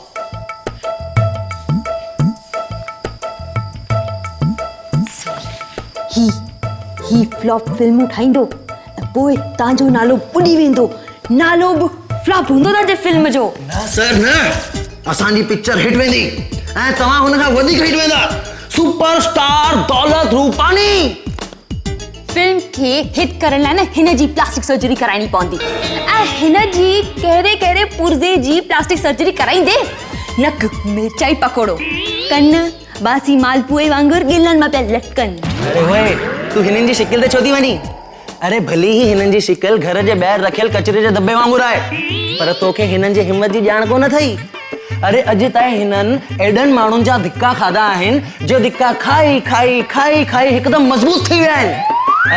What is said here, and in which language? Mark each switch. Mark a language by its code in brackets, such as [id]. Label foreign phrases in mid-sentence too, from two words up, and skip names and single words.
[sd] ही फ्लॉप फिल्मूं ठाहींदो ऐं पोइ तव्हांजो नालो ॿुॾी वेंदो। नालो बि फ्लॉप हूंदो तव्हांजे फिल्म जो। न सर न असांजी [en] picture hit [sd] वेंदी ऐं तव्हां हुन खां वधीक हिट वेंदा। सुपरस्टार दौलत रूपानी। फिल्म खे हिट करण लाइ न हिन जी [en] plastic surgery [sd] कराइणी पवंदी ऐं हिन जी कहिड़े कहिड़े पुर्ज़े जी [en] plastic surgery [sd] कराईंदे नक मिर्चाई पकोड़ो कन बासी मालपुए वांगुरु गिलनि मां पिया लटकनि। अरे ओए तू हिननि जी शिकिल ते छो थी वञी? अरे भली ही हिननि जी शिकिल घर जे ॿाहिरि रखियल कचरे जे दॿे वांगुरु आहे पर तोखे हिननि जे हिम्मत जी ॼाण कोन अथई। अरे अॼु ताईं हिननि एॾनि माण्हुनि जा धिका खाधा आहिनि जो धिका खाई खाई खाई खाई हिकदमि मज़बूत थी विया आहिनि।